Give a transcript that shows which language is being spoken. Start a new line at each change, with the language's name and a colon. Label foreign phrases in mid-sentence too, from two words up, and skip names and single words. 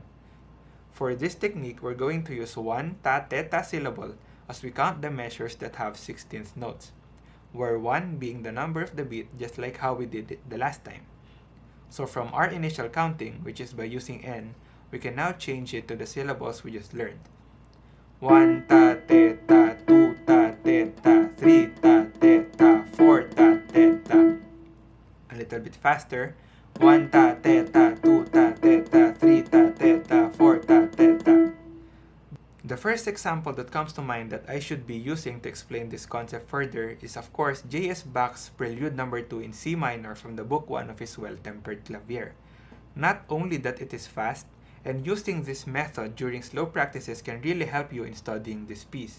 English: For this technique, we're going to use 1 ta-teta syllable as we count the measures that have 16th notes, where 1 being the number of the beat just like how we did it the last time. So from our initial counting, which is by using n, we can now change it to the syllables we just learned. 1 ta-teta, 2 ta-teta, 3 ta-teta, 4 ta-teta. A little bit faster. 1 ta-teta, 2 ta-teta, 3 ta-teta, 4 ta-teta. The first example that comes to mind that I should be using to explain this concept further is of course J.S. Bach's Prelude No. 2 in C minor from the book 1 of his Well-Tempered Clavier. Not only that it is fast, and using this method during slow practices can really help you in studying this piece.